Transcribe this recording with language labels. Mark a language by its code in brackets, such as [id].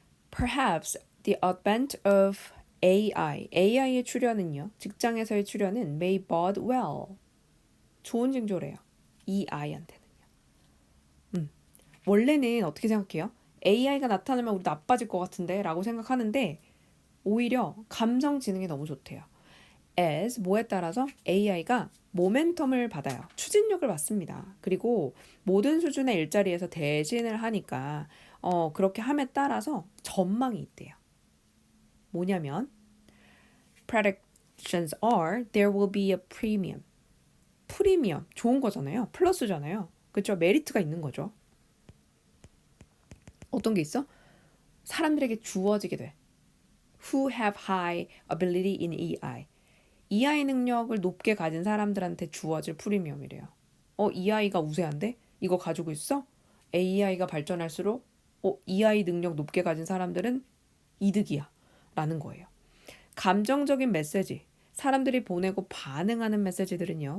[en] Perhaps the advent of AI의 [ko] 출현은요. 직장에서의 출현은 [en] may bode well. [ko] 좋은 징조래요. 이 아이한테는요. 원래는 어떻게 생각해요? AI가 나타나면 우리 나빠질 것 같은데 라고 생각하는데 오히려 감성지능이 너무 좋대요. as 뭐에 따라서 AI가 모멘텀을 받아요. 추진력을 받습니다. 그리고 모든 수준의 일자리에서 대신을 하니까 그렇게 함에 따라서 전망이 있대요. 뭐냐면 [en] predictions are there will be a premium. [ko] 프리미엄 좋은 거잖아요. 플러스잖아요. 그렇죠? 메리트가 있는 거죠. 어떤 게 있어? 사람들에게 주어지게 돼. [en] Who have high ability in EI. [ko] EI 능력을 높게 가진 사람들한테 주어질 프리미엄이래요. EI가 우세한데? 이거 가지고 있어? AI가 발전할수록 EI 능력 높게 가진 사람들은 이득이야. 라는 거예요. 감정적인 메시지. 사람들이 보내고 반응하는 메시지들은요.